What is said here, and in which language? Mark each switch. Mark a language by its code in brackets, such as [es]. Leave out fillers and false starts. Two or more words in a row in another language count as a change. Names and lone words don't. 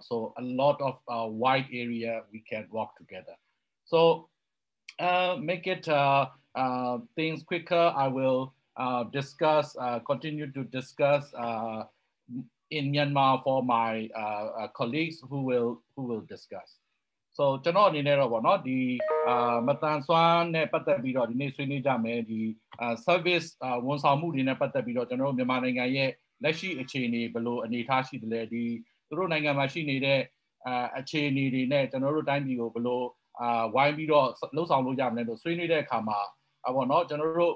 [en] So a lot of wide area we can work together. So make it things quicker. I will continue to discuss in Myanmar for my colleagues who will discuss. [my] So ကျွန်တော်အနေနဲ့တော့ဗောနော်ဒီမတန်ဆွမ်းနဲ့ပတ်သက်ပြီးတော့ဒီနေ့ဆွေးနွေးကြမယ်ဒီ service ဝန်ဆောင်မှုတွေနဲ့ပတ်သက်ပြီးတော့ကျွန်တော်တို့မြန်မာနိုင်ငံရဲ့လက်ရှိအခြေအနေဘယ်လိုအနေအထားရှိသလဲဒီသူတို့နိုင်ငံမှာရှိနေတဲ့အခြေအနေတွေနဲ့ကျွန်တော်တို့တိုင်းပြည်ကိုဘယ်လိုဝိုင်းပြီးတော့လှုပ်ဆောင်လို့ရမလဲလို့ဆွေးနွေးတဲ့အခါမှာဗောနော်ကျွန်တော်တို့